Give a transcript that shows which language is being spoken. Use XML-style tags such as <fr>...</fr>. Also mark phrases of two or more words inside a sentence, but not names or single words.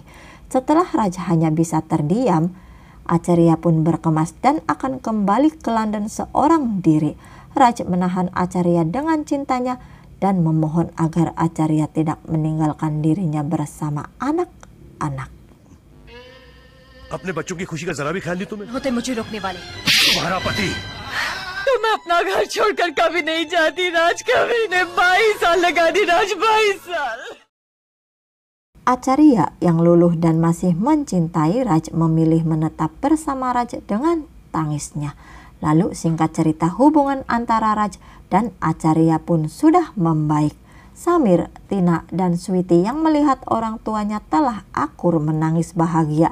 <id>Setelah Raj hanya bisa terdiam, Acharya pun berkemas dan akan kembali ke London seorang diri. Raj menahan Acharya dengan cintanya dan memohon agar Acharya tidak meninggalkan dirinya bersama anak-anak.</id> <hi>अपने बच्चों की खुशी का जरा भी ख्याल नहीं तुम्हें? होते मुझे रोकने वाले। तुम्हारा पति। तो मैं अपना घर छोड़कर कभी नहीं जाती राज, कभी नहीं। 22 साल लगा दी राज, 22 साल।</hi> <id>Acharya yang luluh dan masih mencintai Raj memilih menetap bersama Raj dengan tangisnya. Lalu singkat cerita hubungan antara Raj dan Acharya pun sudah membaik. Samir, Tina, dan Sweety yang melihat orang tuanya telah akur menangis bahagia.</id>